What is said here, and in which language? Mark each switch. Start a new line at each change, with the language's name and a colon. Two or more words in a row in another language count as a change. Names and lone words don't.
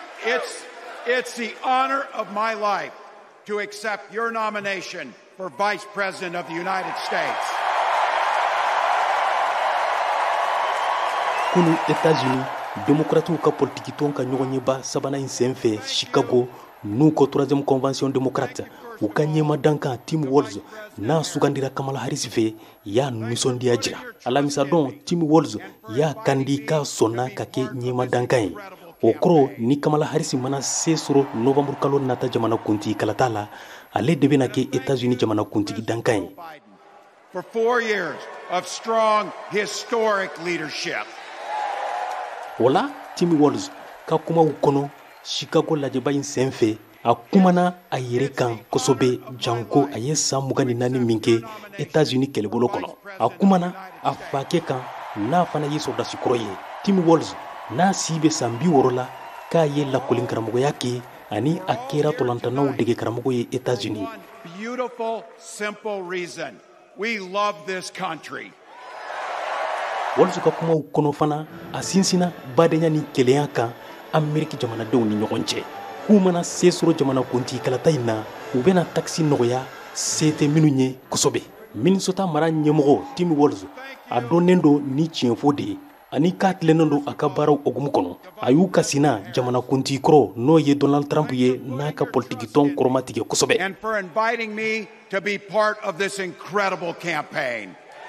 English: It's the honor of my life to accept your nomination for Vice President of the United States.
Bambara: Kunu États-Unis, démocrates ka politique ton ka ɲɔgɔn ɲɛba sabana in senfɛ Chicago n'u ko 3e
French: convention démocrate
Bambara: u ka ɲɛma dankan Tim Walz n'a sugandira Kamala Harris fɛ y'a nisɔndiya jira alamisa don Tim Walz y'a kandi ka sɔnna ka kɛ ɲɛma dankan ye o kɔrɔ ni Kamala Harris mana se sɔrɔ novembre kalo nata jamana kuntigi kalata la ale de bɛna kɛ États-Unis jamana kuntigi dankan ye.
English: For 4 years of strong historic leadership.
Bambara: Wala Tim Walz ka kumaw kɔnɔ Chicago lajɛba in senfɛ a kumana a yɛrɛ kan kosɛbɛ janko a ye san 24 min kɛ États-Unis kɛlɛbolo kɔnɔ a kumana a fakɛ kan n'a fana ye sɔrdasi kɔrɔ ye. Tim Walz n'a si bɛ san 60 la k'a ye lakɔlin karamɔgɔya kɛ ani a kɛra tɔlantanaw dege karamɔgɔ ye États-Unis.
English: Beautiful, simple reason. We love this country.
Bambara: Walz ka kumaw kɔnɔ fana a sinsina badenya ni kɛlɛya kan Ameriki jamanadenw ni ɲɔgɔn cɛ. K'u mana se sɔrɔ jamana kuntigi kalata in na u bɛna taxi nɔgɔya se tɛ minnu ye kosɛbɛ. Minnesota mara ɲɛmɔgɔ Tim Walz a dɔnnen don ni tiɲɛfɔ de ye ani k'a tilennen don a ka baaraw hokumu kɔnɔ. A y'u kasina jamana kuntigi kɔrɔ n'o ye Donald Trump ye n'a ka politiki tɔn kɔrɔmatigɛ kosɛbɛ.
English: And for inviting me to be part of this incredible campaign.